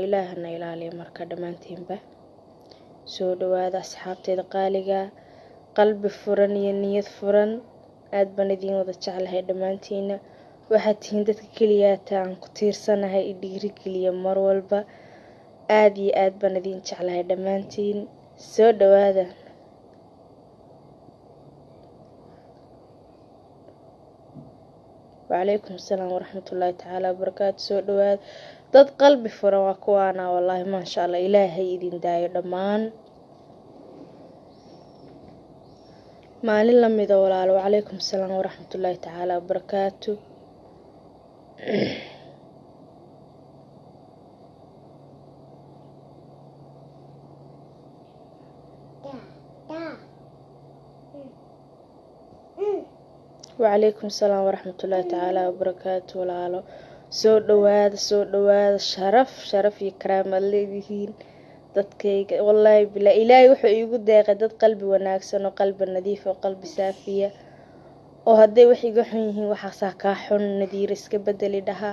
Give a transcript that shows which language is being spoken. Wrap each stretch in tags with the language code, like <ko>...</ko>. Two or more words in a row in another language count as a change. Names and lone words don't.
<so>ilaahay hana ilaaliyo marka dhammaantiinba. soo dhawaada asxaabteeda qaaliga qalbi furan iyo niyad furan. aad baan idin wada jeclahay dhammaantiina. waxaad tihiin dadka keliyaata aan ku tiirsanahay i dhiirigeliya mar walba. aad iyo aad baan idin jeclahay dhammaantiin. soo dhawaada.</so> <ar>وعليكم السلام ورحمة الله تعالى وبركاته.</ar> <so>soo dhawaada dad qalbi furan waa kuwaana</so> <ar>والله ما شاء الله.</ar> <so>ilaahay idin daayo dhammaan. maalin la mida walaalo.</so> <ar>وعليكم السلام ورحمة الله تعالى وبركاته. وعليكم السلام ورحمة الله تعالى وبركاته walaalo.</ar> <so>soo dhawaada sharaf iyo karaamad leedihiin dadkayga. wallaahi bilaa ilaahay wuxuu iigu deeqay dad qalbi wanaagsan oo qalbi nadiif oo qalbi saafiya oo hadday wax iga xun yihiin waxaasaa kaa xun nadiir iska bedeli dhaha.</so>